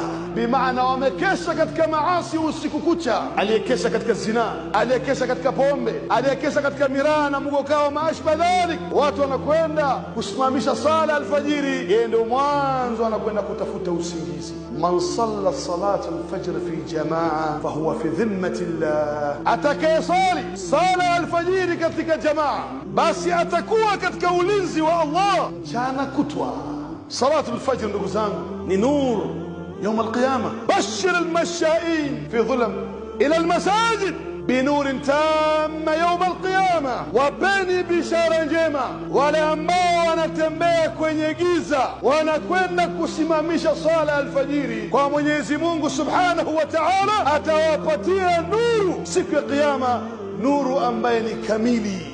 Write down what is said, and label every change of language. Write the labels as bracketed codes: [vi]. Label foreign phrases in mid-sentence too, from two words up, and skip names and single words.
[sw] Bimaana wamekesha katika maasi usiku kucha, aliyekesha katika zina, aliyekesha katika pombe, aliyekesha katika miraa na mgokao [ar] وما شابه ذلك, [sw] watu wanakwenda kusimamisha sala alfajiri, yeye ndio mwanzo anakwenda kutafuta usingizi. [ar] من صلى صلاة الفجر في جماعة فهو في ذمة الله, [sw] atakayesali sala alfajiri katika jamaa basi atakuwa katika ulinzi wa Allah jana kutwa. [ar] صلاة الفجر [sw] ndugu zangu ni [ar] nur يوم القيامة. بشر المشائين في ظلم إلى المساجد بنور تام يوم القيامة. [sw] Wapeni bishara njema wale ambao wanatembea kwenye giza, wanakwenda kusimamisha sala alfajiri kwa Mwenyezi Mungu [ar] سبحانه وتعالى, [sw] atawapatia nuru siku ya kiyama, nuru ambaye ni kamili.